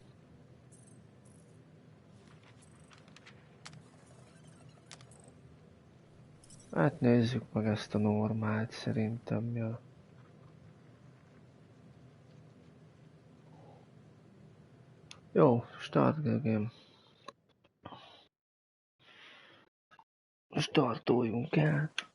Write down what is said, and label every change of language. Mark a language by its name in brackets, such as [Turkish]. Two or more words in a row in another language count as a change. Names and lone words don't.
[Hungarian] Hát nézzük meg ezt a normált, szerintem, ja. Jó, [English] start the game. [Hungarian] Startoljunk el.